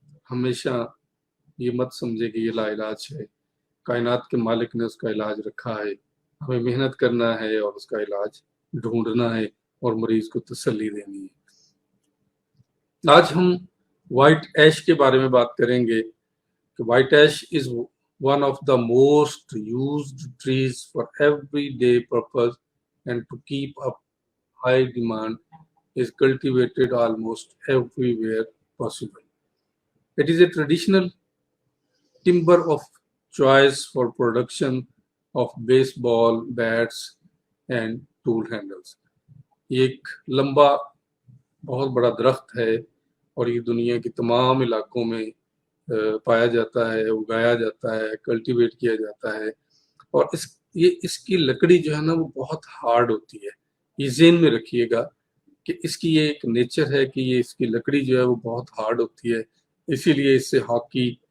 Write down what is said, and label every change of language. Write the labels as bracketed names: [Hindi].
[Urdu] ہمیشہ یہ مت سمجھے کہ یہ لا علاج ہے، کائنات کے مالک نے اس کا علاج رکھا ہے، ہمیں محنت کرنا ہے اور اس کا علاج ڈھونڈنا ہے اور مریض کو تسلی دینی ہے۔ آج ہم [English] White ash کے بارے میں بات کریں گے کہ white ash is one of the most used trees for every day purpose and to keep up high demand is cultivated almost everywhere possible. It is a traditional timber of choice for production of baseball bats and tool handles. [Urdu] یہ ایک لمبا بہت بڑا درخت ہے اور یہ دنیا کی تمام علاقوں میں پایا جاتا ہے، اگایا جاتا ہے، کلٹیویٹ کیا جاتا ہے، اور اس کی لکڑی جو ہے نا وہ بہت ہارڈ ہوتی ہے۔ یہ ذہن میں رکھیے گا کہ اس کی یہ ایک نیچر ہے کہ یہ اس کی لکڑی جو ہے وہ بہت ہارڈ ہوتی ہے، اسی لیے اس سے ہاکی